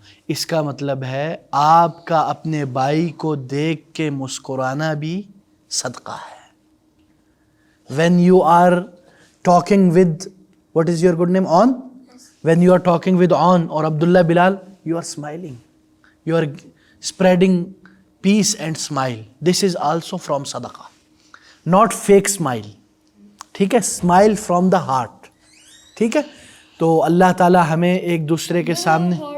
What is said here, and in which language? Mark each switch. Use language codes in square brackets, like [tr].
[hi] इसका मतलब है आपका अपने भाई को देख के मुस्कुराना भी सदका है. [en] When you are talking with, what is your good name, On? When you are talking with On or Abdullah Bilal, you are smiling. You are spreading peace and smile. This is also from sadaqah. Not fake smile. [hi] ठीक है, [en] smile from the heart. [hi] ठीक है, तो अल्लाह ताला हमें एक दूसरे के सामने.